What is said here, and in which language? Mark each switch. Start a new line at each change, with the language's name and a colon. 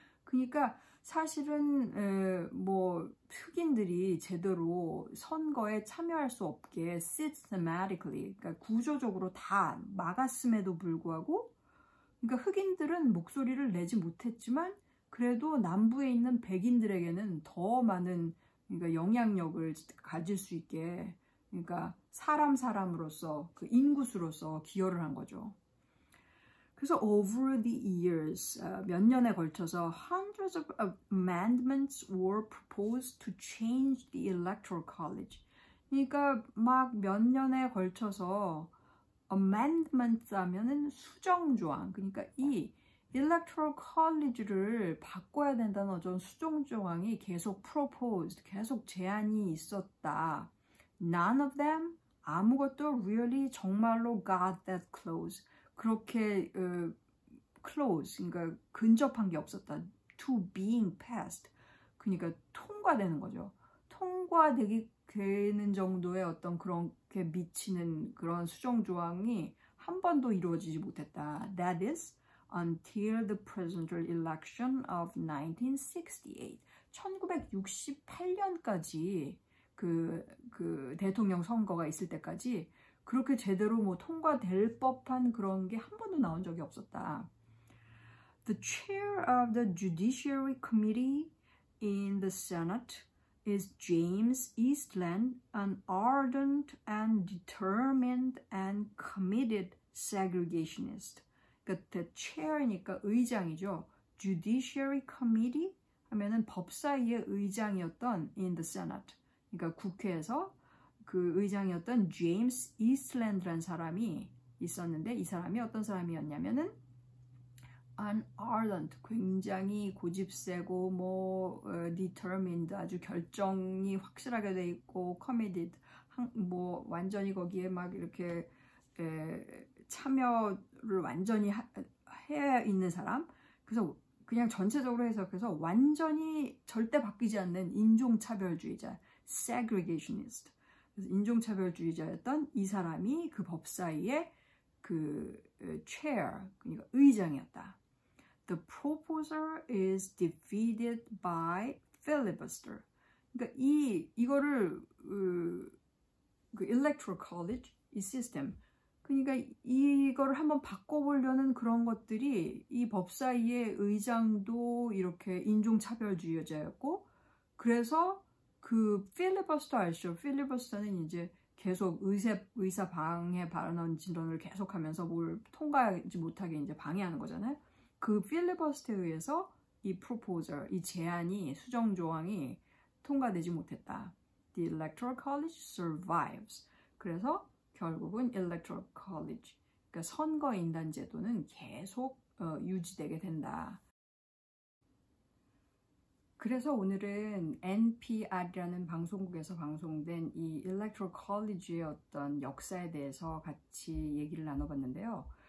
Korean: 그러니까 사실은 뭐 흑인들이 제대로 선거에 참여할 수 없게 systematically, 그러니까 구조적으로 다 막았음에도 불구하고, 그러니까 흑인들은 목소리를 내지 못했지만 그래도 남부에 있는 백인들에게는 더 많은, 그러니까 영향력을 가질 수 있게, 그러니까 사람으로서 그 인구수로서 기여를 한 거죠.
English: 그래서 over the years,
Korean: 몇 년에 걸쳐서
English: hundreds of amendments were proposed to change the electoral college.
Korean: 그러니까 막 몇 년에 걸쳐서 amendment 하면은 수정조항, 그러니까 이 electoral college를 바꿔야 된다는 어떤 수정조항이 계속 proposed, 계속 제안이 있었다.
English: None of them, 아무것도 really 정말로 got that close.
Korean: 그렇게 close, 그러니까 근접한 게 없었다.
English: To being passed.
Korean: 그러니까 통과되는 거죠. 통과되는 정도의 어떤 그렇게 미치는 그런 수정 조항이 한 번도 이루어지지 못했다.
English: That is until the presidential election of 1968.
Korean: 1968년까지 그 대통령 선거가 있을 때까지 그렇게 제대로 뭐 통과될 법한 그런 게 한 번도 나온 적이 없었다.
English: The chair of the Judiciary Committee in the Senate is James Eastland, an ardent and determined and committed segregationist.
Korean: 그러니까 the chair니까 의장이죠. Judiciary Committee 하면은 법사위의 의장이었던
English: in the Senate.
Korean: 그러니까 국회에서 그 의장이었던 제임스 이스트랜드라는 사람이 있었는데 이 사람이 어떤 사람이었냐면은 an ardent, 굉장히 고집세고 뭐 determined, 아주 결정이 확실하게 돼 있고 committed, 뭐 완전히 거기에 막 이렇게 참여를 완전히 해야 있는 사람. 그래서 그냥 전체적으로 해석해서 완전히 절대 바뀌지 않는 인종차별주의자, segregationist. 그래서 인종차별주의자였던 이 사람이 그 법사위의 그 chair, 그러니까 의장이었다.
English: The proposer is defeated by filibuster.
Korean: 그러니까 이거를 그 electoral college, 이 시스템, 그러니까 이거를 한번 바꿔보려는 그런 것들이 이 법사위의 의장도 이렇게 인종차별주의자였고, 그래서 그 필리버스터 아시죠? 필리버스터는 이제 계속 의사 방해 발언 진론을 계속하면서 뭘 통과하지 못하게 이제 방해하는 거잖아요. 그 필리버스터에 의해서 이 proposal, 이 제안이 수정 조항이 통과되지 못했다.
English: The Electoral College survives.
Korean: 그래서 결국은 Electoral College, 그러니까 선거인단 제도는 계속 유지되게 된다. 그래서 오늘은 NPR이라는 방송국에서 방송된 이 Electoral College의 어떤 역사에 대해서 같이 얘기를 나눠봤는데요.